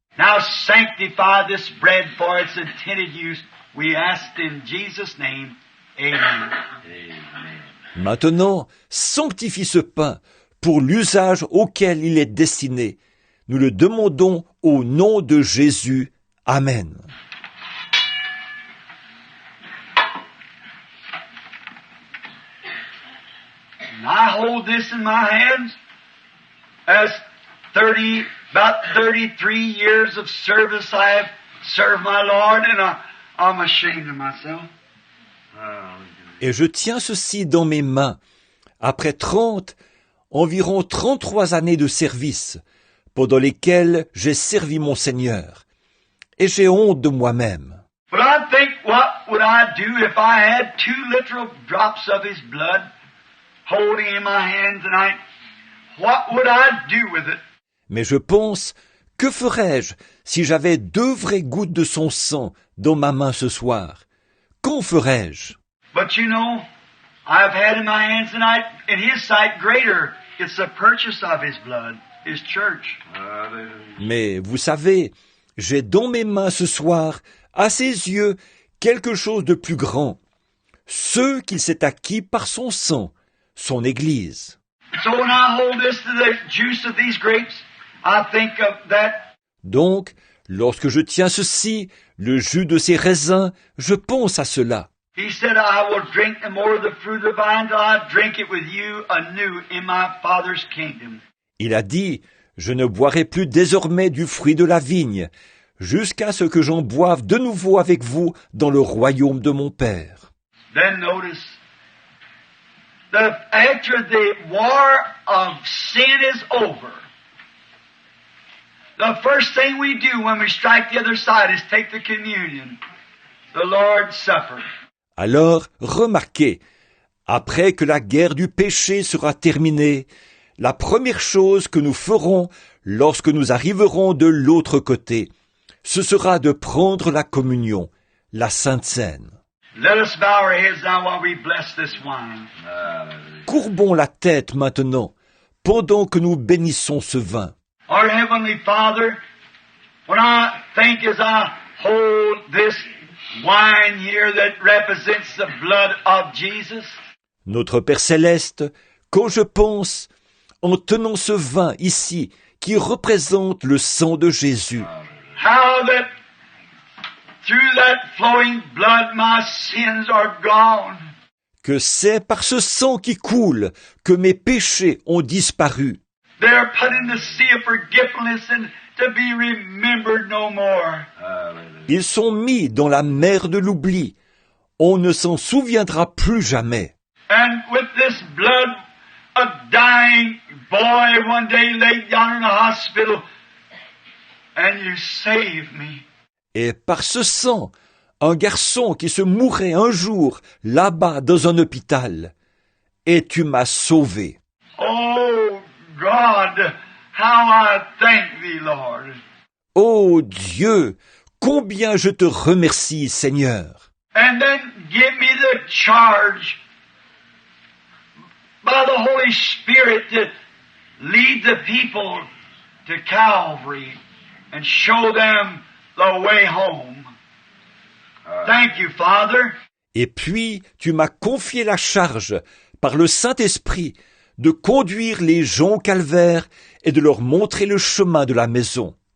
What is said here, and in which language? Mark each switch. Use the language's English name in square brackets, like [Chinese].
[English] Now sanctify this bread for its intended use. We ask in Jesus' name. Amen. [French] Maintenant, sanctifie ce pain pour l'usage auquel il est destiné. Nous le demandons au nom de Jésus. Amen. [English] And I hold this in my hands as about 33 years of service I have served my Lord, and I'm ashamed of myself. [French] Et je tiens ceci dans mes mains, après environ 33 années de service, pendant lesquelles j'ai servi mon Seigneur. Et j'ai honte de moi-même. [English] But I think, what would I do if I had 2 literal drops of His blood holding in my hand tonight? What would I do with it? [French] Mais je pense, que ferais-je si j'avais 2 vraies gouttes de son sang dans ma main ce soir? Qu'en ferais-je? [English] But you know, I've had in my hands tonight, in His sight, greater. It's the purchase of His blood, His church. [French] Mais vous savez, j'ai dans mes mains ce soir, à ses yeux, quelque chose de plus grand. Ce qu'il s'est acquis par son sang, son Église. [English] So when I hold this to the juice of these grapes, I think of that. [French] Donc, lorsque je tiens ceci, le jus de ces raisins, je pense à cela. [English] He said, I will drink no more of the fruit of the vine till I drink it with you anew in my Father's kingdom. [French] Il a dit, je ne boirai plus désormais du fruit de la vigne, jusqu'à ce que j'en boive de nouveau avec vous dans le royaume de mon Père. [English] Then notice, after the war of sin is over, the first thing we do when we strike the other side is take the communion, the Lord's Supper. [French] Alors, remarquez, après que la guerre du péché sera terminée, la première chose que nous ferons lorsque nous arriverons de l'autre côté, ce sera de prendre la communion, la Sainte Seine. [English] Let us bow our heads now while we bless this wine. [French] Courbons la tête maintenant, pendant que nous bénissons ce vin. [English] Our Heavenly Father, when I think as I hold this wine here that represents the blood of Jesus, [French] Notre Père Céleste, quand je pense, en tenant ce vin ici, qui représente le sang de Jésus, [English] how that through that flowing blood my sins are gone. [French] que c'est par ce sang qui coule que mes péchés ont disparu. [English] They are put in the sea of forgetfulness and to be remembered no more. [French] Ils sont mis dans la mer de l'oubli. On ne s'en souviendra plus jamais. [English] And with this blood, a dying boy one day laid down in a hospital, and you saved me. [French] Et par ce sang, un garçon qui se mourrait un jour là-bas dans un hôpital. Et tu m'as sauvé. [English] Oh God, how I thank thee, Lord. [French] Ô Dieu, combien je te remercie, Seigneur. [English] And then give me the charge by the Holy Spirit to lead the people to Calvary and show them the way home. Thank you, Father. [French] Et puis, tu m'as confié la charge, par le Saint-Esprit, de conduire les gens au calvaire et de leur montrer le chemin de la maison.